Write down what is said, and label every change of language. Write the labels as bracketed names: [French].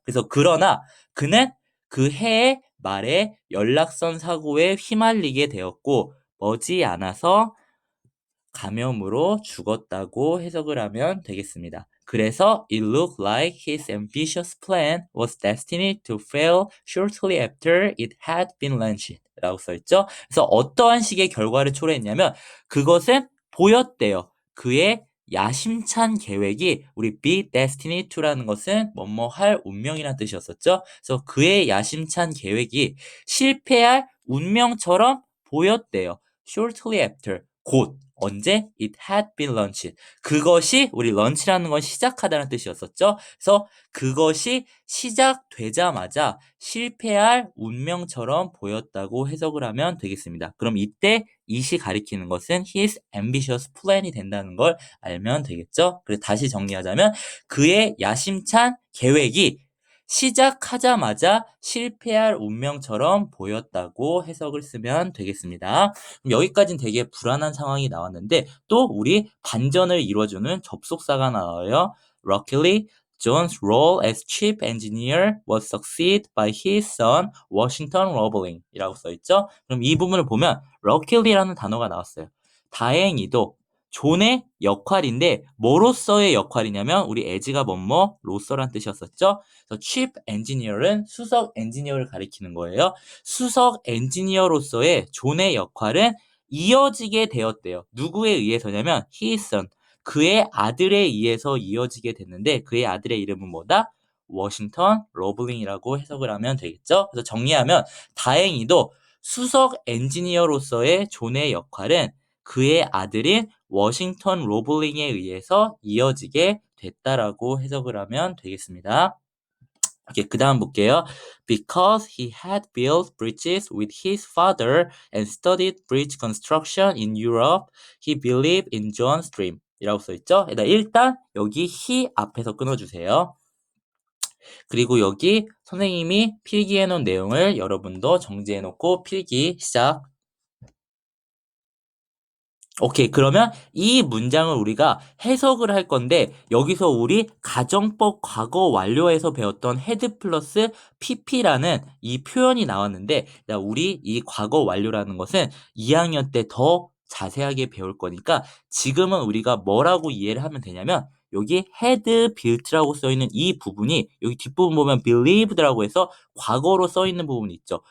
[Korean] 그래서 그러나 그는 그 해의 말에 연락선 사고에 휘말리게 되었고 머지않아서 감염으로 죽었다고 해석을 하면 되겠습니다. 그래서 [English] it looked like his ambitious plan was destined to fail shortly after it had been launched [Korean] 라고 써있죠. 그래서 어떠한 식의 결과를 초래했냐면 그것은 보였대요. 그의 야심찬 계획이 우리 [English] be destined to [Korean] 라는 것은 뭐뭐 할 운명이라는 뜻이었었죠. 그래서 그의 야심찬 계획이 실패할 운명처럼 보였대요. [English] shortly after [Korean] 곧 언제? [English] It had been launched. [Korean] 그것이 우리 런치라는 건 시작하다는 뜻이었었죠. 그래서 그것이 시작되자마자 실패할 운명처럼 보였다고 해석을 하면 되겠습니다. 그럼 이때 이시 가리키는 것은 [English] his ambitious plan [Korean] 이 된다는 걸 알면 되겠죠. 그래서 다시 정리하자면 그의 야심찬 계획이 시작하자마자 실패할 운명처럼 보였다고 해석을 쓰면 되겠습니다. 그럼 여기까지는 되게 불안한 상황이 나왔는데 또 우리 반전을 이루어주는 접속사가 나와요. [English] Luckily, John's role as chief engineer was succeeded by his son, Washington Roebling [Korean] 이라고 써있죠. 그럼 이 부분을 보면 luckily라는 단어가 나왔어요. 다행히도 존의 역할인데 뭐로서의 역할이냐면 우리 as가 뭐뭐 로서란 뜻이었었죠. 그래서 [English] chief engineer [Korean] 은 수석 엔지니어를 가리키는 거예요. 수석 엔지니어로서의 존의 역할은 이어지게 되었대요. 누구에 의해서냐면 [English] his son, [Korean] 그의 아들에 의해서 이어지게 됐는데 그의 아들의 이름은 뭐다? 워싱턴 로블링이라고 해석을 하면 되겠죠. 그래서 정리하면 다행히도 수석 엔지니어로서의 존의 역할은 그의 아들인 워싱턴 로블링에 의해서 이어지게 됐다라고 해석을 하면 되겠습니다. 오케이, 그 다음 볼게요. [English] Because he had built bridges with his father and studied bridge construction in Europe, he believed in John's dream. [Korean] 이라고 써있죠? 일단 여기 he 앞에서 끊어주세요. 그리고 여기 선생님이 필기해 놓은 내용을 여러분도 정지해 놓고 필기 시작. 오케이. 그러면 이 문장을 우리가 해석을 할 건데 여기서 우리 가정법 과거 완료에서 배웠던 헤드 플러스 pp라는 이 표현이 나왔는데 우리 이 과거 완료라는 것은 2학년 때 더 자세하게 배울 거니까 지금은 우리가 뭐라고 이해를 하면 되냐면 여기 [English] had built [Korean] 라고 써있는 이 부분이 여기 뒷부분 보면 believed라고 해서 과거로 써있는 부분이 있죠.